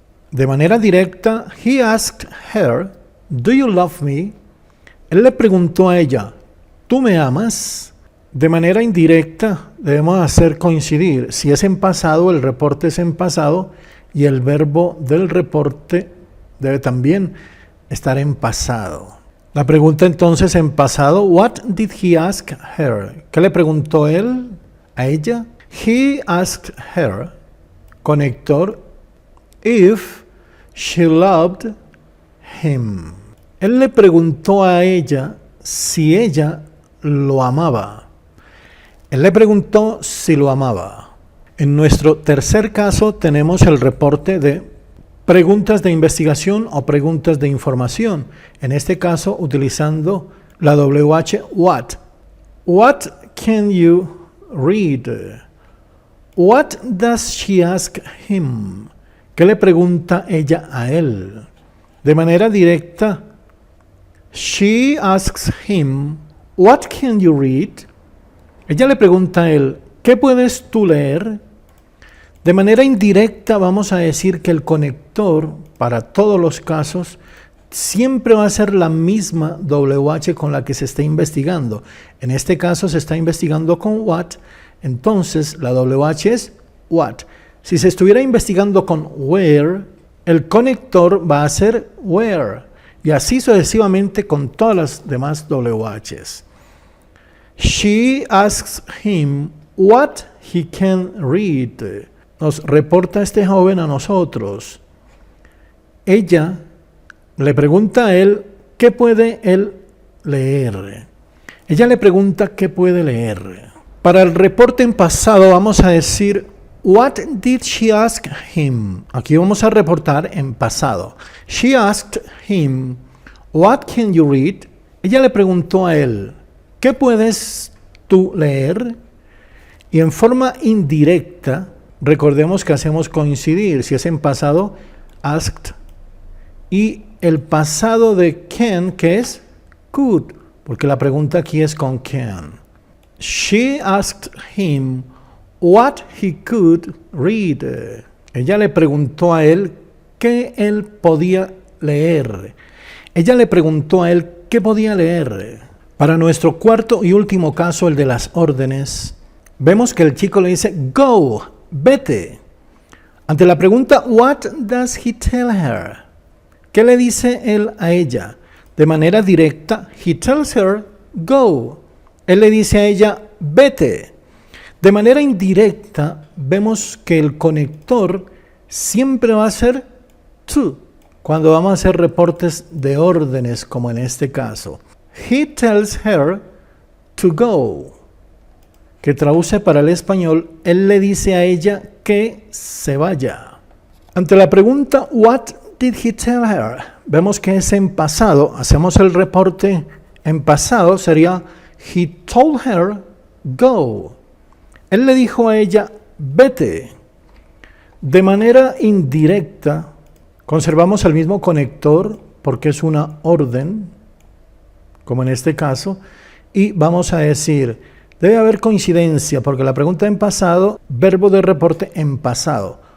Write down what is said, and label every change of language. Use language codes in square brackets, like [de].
[es] De manera directa, [en] he asked her, do you love me? [es] Él le preguntó a ella, ¿tú me amas? De manera indirecta, debemos hacer coincidir. Si es en pasado, el reporte es en pasado y el verbo del reporte debe también estar en pasado. La pregunta entonces en pasado, [en] what did he ask her? [es] ¿Qué le preguntó él a ella? [en] He asked her, conector, if she loved him. [es] Él le preguntó a ella si ella lo amaba. Él le preguntó si lo amaba. En nuestro tercer caso tenemos el reporte de preguntas de investigación o preguntas de información. En este caso utilizando la WH what. [en] What can you read? What does she ask him? [es] ¿Qué le pregunta ella a él? De manera directa, [en] she asks him, what can you read? [es] Ella le pregunta a él, ¿qué puedes tú leer? De manera indirecta vamos a decir que el conector para todos los casos siempre va a ser la misma WH con la que se está investigando. En este caso se está investigando con what, entonces la WH es what. Si se estuviera investigando con where, el conector va a ser where. Y así sucesivamente con todas las demás WHs. [en] She asks him what he can read. [es] Nos reporta este joven a nosotros. Ella le pregunta a él qué puede él leer. Ella le pregunta qué puede leer. Para el reporte en pasado vamos a decir [en] what did she ask him? [es] Aquí vamos a reportar en pasado. [en] She asked him, what can you read? [es] Ella le preguntó a él, ¿qué puedes tú leer? Y en forma indirecta, recordemos que hacemos coincidir. Si es en pasado, asked. Y el pasado de can, que es could, porque la pregunta aquí es con can. [en] She asked him what he could read. [es] Ella le preguntó a él qué él podía leer. Ella le preguntó a él qué podía leer. Para nuestro cuarto y último caso, el de las órdenes, vemos que el chico le dice, go, vete. Ante la pregunta, [en] what does he tell her? [es] ¿Qué le dice él a ella? De manera directa, [en] he tells her, go. [es] Él le dice a ella, vete. De manera indirecta, vemos que el conector siempre va a ser to, cuando vamos a hacer reportes de órdenes, como en este caso. [en] He tells her to go, [es] que traduce para el español, él le dice a ella que se vaya. Ante la pregunta, [en] what did he tell her? [es] Vemos que es en pasado, hacemos el reporte en pasado, sería [en] he told her, go. [es] Él le dijo a ella, vete. De manera indirecta, conservamos el mismo conector porque es una orden, como en este caso, y vamos a decir, debe haber coincidencia porque la pregunta en pasado, verbo de reporte en pasado.